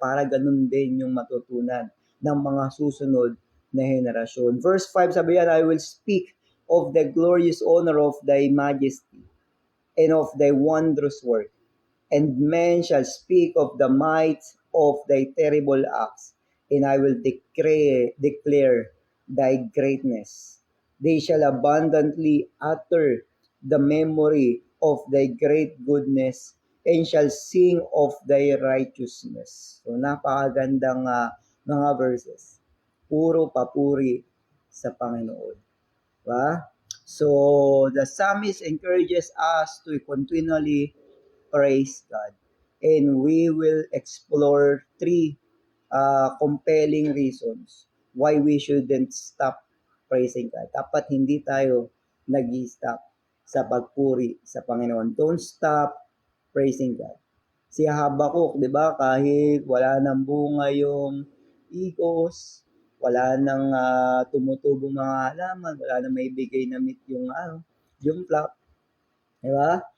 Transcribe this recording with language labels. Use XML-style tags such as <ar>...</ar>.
<tl>Para ganun din yung matutunan ng mga susunod na henerasyon.</tl> <en>Verse 5</en> <tl>sabi yan,</tl> <en>I will speak of the glorious honor of thy majesty and of thy wondrous work. And men shall speak of the might of thy terrible acts, and I will declare thy greatness. They shall abundantly utter the memory of thy great goodness, and shall sing of thy righteousness.</en> <tl>So napakagandang mga verses. Puro papuri sa Panginoon. Diba?</tl> <en>So, the psalmist encourages us to continually praise God. And we will explore 3 compelling reasons why we shouldn't stop praising God.</en> <tl>Dapat hindi tayo nag-stop sa pagpuri sa Panginoon.</tl> <en>Don't stop praising God.</en> <tl>Si Habakuk, di ba, kahit wala nang bunga yung igos, wala nang tumutubong mga halaman, wala nang maibigay na meat yung flock, di ba?</tl>